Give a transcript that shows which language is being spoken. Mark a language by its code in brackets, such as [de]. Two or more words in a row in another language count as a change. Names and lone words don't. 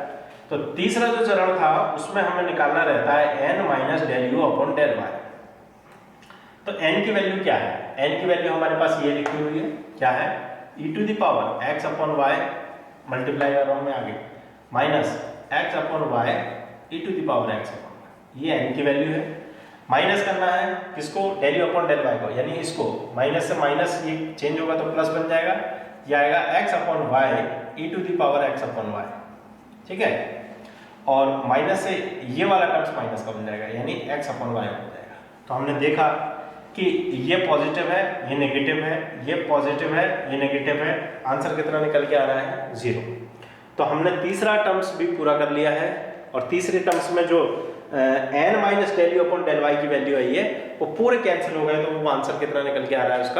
[hi] तो तीसरा जो चरण था उसमें हमें निकालना रहता है n [en] minus del u upon del [hi] y। तो n की वैल्यू क्या है? n की वैल्यू हमारे पास ये लिखी हुई है, क्या है? e⁻x/y मल्टीप्लाई कर रहा हूँ मैं आगे, माइनस x/y e⁻x/y, ये n की वैल्यू है। माइनस करना है किसको? [en] del u upon del [hi] y को, यानी इसको माइनस से माइनस ये चेंज होगा तो प्लस बन जाएगा, ये आएगा x/y e⁻x/y। ठीक है, और माइनस से ये वाला टर्म्स माइनस का बन जाएगा, यानी x/y बन जाएगा। तो हमने देखा कि ये पॉजिटिव है, ये नेगेटिव है, ये पॉजिटिव है, ये नेगेटिव है, आंसर कितना निकल के आ रहा है? 0। तो हमने तीसरा टर्म्स भी पूरा कर लिया है, और तीसरे टर्म्स में जो n [en] minus del u upon del [hi] y की वैल्यू आई है वो पूरे कैंसिल हो गए, तो वो आंसर कितना निकल के आ रहा है उसका?